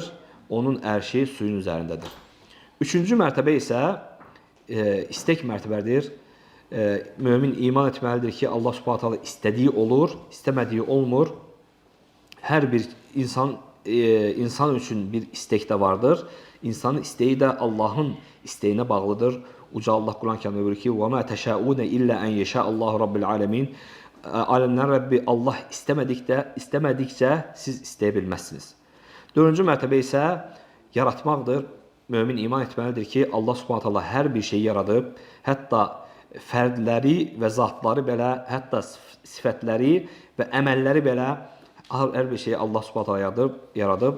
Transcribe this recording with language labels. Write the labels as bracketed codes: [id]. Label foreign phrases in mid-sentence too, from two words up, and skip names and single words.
[az] Onun ərşi suyun üzərindədir. Üçüncü mərtəbə isə istək mərtəbədir. Mömin iman etməlidir ki, Allah subhanət hala istədiyi olur, istəmədiyi olmur. Hər bir insan üçün bir istek də vardır. İnsanın isteği də Allahın isteğinə bağlıdır. Uca Allah Quran-ı Kərimdə buyurur ki, [ar] وَمَا تَشَاءُونَ إِلَّا أَنْ يَشَاءَ اللّٰهُ رَبِّ الْعَالَمِينَ. [az] Aləmlərin Rəbbi Allah istəmədikcə siz istəyə bilməzsiniz. Dördüncü mərtəbə isə yaratmaqdır. Mömin iman etməlidir ki, Allah subhanət Allah hər bir şeyi yaradıb, hətta fərdləri və zatları belə, hətta sifətləri və əməlləri belə hər bir şeyi Allah subhanət Allah yaradıb.